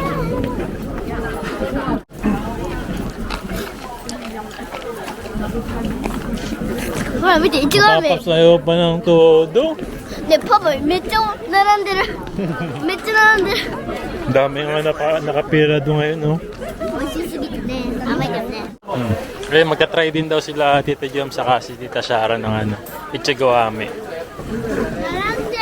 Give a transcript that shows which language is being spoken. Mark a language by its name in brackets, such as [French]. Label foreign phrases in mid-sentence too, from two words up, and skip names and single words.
[Japanese] Ah. ほら見て、いちご飴。 [Filipino] Papasayo pa ng todo. [Japanese] ね、パパめっちゃ並んでる。めっちゃ並んでる。 [Filipino] Dami nga nakapira doon ngayon, no? [Japanese] 美味しすぎてね、甘いからね。 [Filipino] Eh, magka-try din daw sila Tita Jom saka si Tita Shara ng ano, [Japanese] いちご飴. 並んで。